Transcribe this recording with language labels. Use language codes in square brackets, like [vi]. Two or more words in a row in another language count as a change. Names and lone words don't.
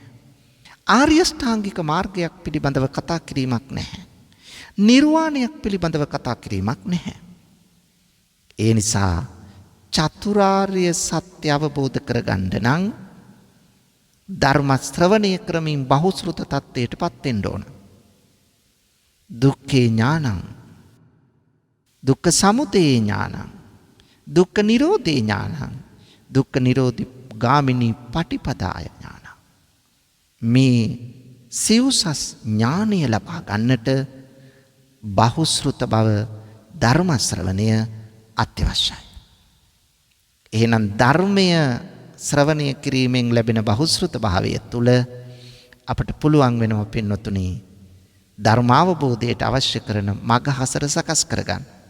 [si] ආර්ය ශ්‍රාංගික මාර්ගයක් පිළිබඳව කතා කිරීමක් නැහැ. නිර්වාණයක් පිළිබඳව කතා කිරීමක් නැහැ. ඒ නිසා චතුරාර්ය සත්‍ය අවබෝධ කරගන්න නම් ධර්ම ශ්‍රවණය ක්‍රමයෙන් බහුශෘත තත්ත්වයටපත් වෙන්න ඕන. [pi] දුක්ඛේ ඥානං, දුක්ඛ සමුදය ඥානං, දුක්ඛ නිරෝධේ ඥානං, දුක්ඛ නිරෝධි ගාමිනී පටිපදාය ඥානං. [si] මේ සිව්සස් ඥානය ලබා ගන්නට බහුශෘත බව, ධර්ම ශ්‍රවණය අත්‍යවශ්‍යයි. එහෙනම් ධර්මය ශ්‍රවණය කිරීමෙන් ලැබෙන බහුශෘත භාවය තුළ අපට පුළුවන් වෙනවා පින්වතුනි, ධර්මාවබෝධයට අවශ්‍ය කරන මඟ හසර සකස් කරගන්න.